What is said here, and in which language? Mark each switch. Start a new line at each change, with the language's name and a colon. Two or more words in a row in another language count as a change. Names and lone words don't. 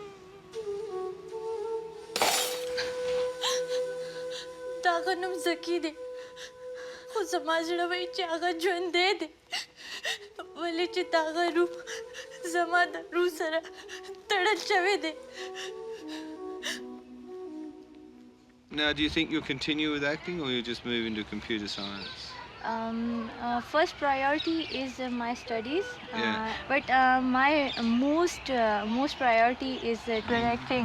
Pashto: د هغه نوم زکي دی خو زما زړه وایي چې هغه ژوندی دی ولې چې د هغه روح زما د روح سره تړل شوی دی
English: Now, do you think you'll continue with acting, or you'll just move into computer science? First priority is my studies, Yeah. but my most priority is directing.